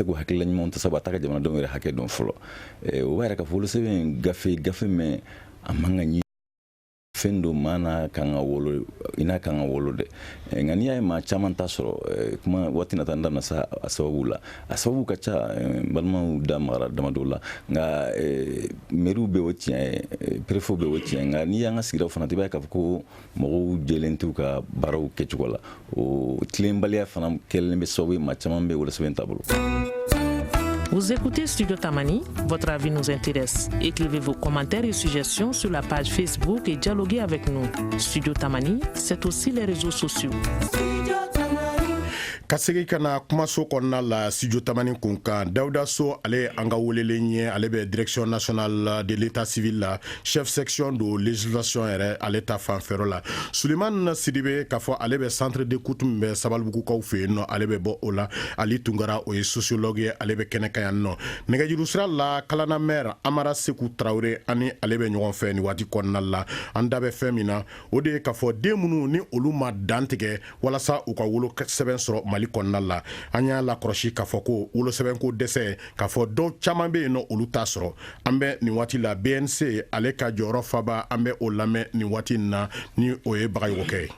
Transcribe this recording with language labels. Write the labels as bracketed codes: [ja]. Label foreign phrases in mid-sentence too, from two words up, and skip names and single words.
[bm] k'o hakilila ɲumanw ta sabu a t'a ka jamanadenw yɛrɛ hakɛ dɔn fɔlɔ o b'a yɛrɛ k'a fɔ wolosɛbɛn gafe mɛn a man ka ɲi fɛn dɔ maa n'a kan ka wolo i n'a kan ka wolo dɛ nka n'i y'a ye maa caman t'a sɔrɔ kuma waati na taa n da bɛna sa a sababu la a sababu ka ca balimaw da magara dama dɔw la nka mɛriw bɛ o tiɲɛ ye perefuw bɛ o tiɲɛ nka n'i y'an ka sigidaw fana i b'a ye k'a fɔ ko mɔgɔw jɛlen t'u ka baaraw kɛcogo la o tilenbaliya fana kɛlen bɛ sababu ye maa caman bɛ wolosɛbɛn taabolo. [fr] Vous écoutez Studio Tamani, votre avis nous intéresse. Écrivez vos commentaires et suggestions sur la page Facebook et dialoguez avec nous. Studio Tamani, c'est aussi les réseaux sociaux. [bm] Ka segi kana kumaso kɔnɔna la studio tamani kun kan Dawuda So ale an ka welelen ye ale bɛ [fr] direction nationale de l'état civil [bm] la [fr] chef section de législation [bm] yɛrɛ ale ta fanfɛrɛ la Suleiman Sidibe k'a fɔ ale bɛ [fr] centre d'écoute [bm] min bɛ Sabalibugukaw fɛ yen nɔ ale bɛ bɔ o la Ali Tunkara o ye sociologue ye ale bɛ kɛnɛ kan yan nɔ nɛgɛjuru sira la Kalana maire Amara Seku Traoré ani ale bɛ ɲɔgɔn fɛ ni waati kɔnɔna la an da bɛ fɛn min na o de ye k'a fɔ den minnu ni olu ma dan tigɛ walasa u ka wolo sɛbɛn sɔrɔ Mali kɔnɔna la an y'a lakɔrɔsi k'a fɔ ko wolosɛbɛn ko dɛsɛ k'a fɔ dɔw caman bɛ yen nɔ olu t'a sɔrɔ an bɛ nin waati la BNC ale ka jɔyɔrɔ faba an bɛ o lamɛn nin waati in na ni o ye Bagayoko ye.